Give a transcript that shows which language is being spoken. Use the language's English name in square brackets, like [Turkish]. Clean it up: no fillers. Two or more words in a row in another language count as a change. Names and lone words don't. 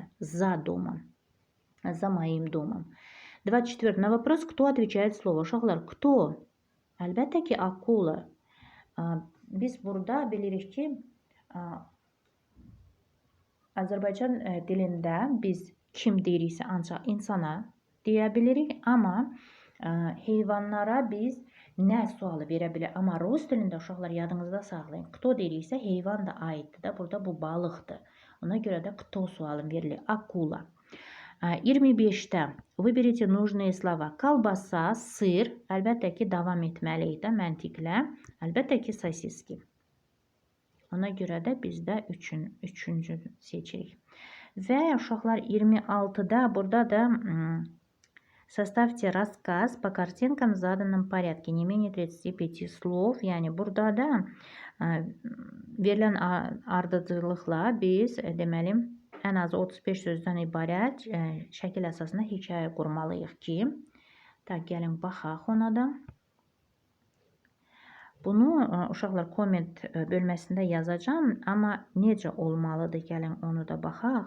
[Russian] За домом. За моим домом. 24. На вопрос, кто отвечает слово. [Azerbaijani] Uşaqlar, кто? Əlbəttə ki, akula. Biz burada bilirik ki, Azərbaycan dilində biz kim deyiriksə ancaq insana deyə bilirik, amma heyvanlara biz nə sualı verə bilir. Amma rus dilində uşaqlar yadınızda saxlayın. Кто deyiriksə heyvan da aiddir də. Burada bu balıqdır. Ona görə də кто sualın verilir. Akula. 25-də [Russian] выберите нужные слова. Колбаса, [Azerbaijani] sır. Əlbəttə ki, davam etməliyik də məntiqlə. Əlbəttə ki, sosiski. Ona görə də bizdə üçüncü seçirik. Və uşaqlar 26-da burada da [Russian] составьте рассказ по картинкам в заданном порядке. Не менее 35 слов. [Azerbaijani] Yəni burada da verilən ardıcıllıqla biz deməli ən az 35 sözdən ibarət şəkil əsasında hekayə qurmalıyıq ki, gəlin baxaq ona da. Bunu uşaqlar komment bölməsində yazacağım, amma necə olmalıdır, gəlin onu da baxaq.